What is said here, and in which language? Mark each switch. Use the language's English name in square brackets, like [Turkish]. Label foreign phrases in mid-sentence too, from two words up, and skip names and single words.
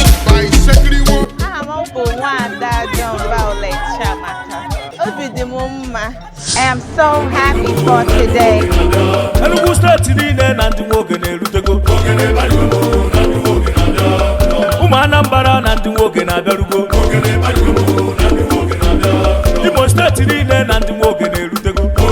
[Igbo] Aha m bụ Nwaada John Violet Chiamaka. Obi dị m mma. [English] I am So happy for today. [Igbo] Enugu steeti niile na ndị nwoke na-erutego. Ụmụ Anambra na ndị nwoke na-abịarugo. Imo steeti niile na ndị nwoke na-erutego.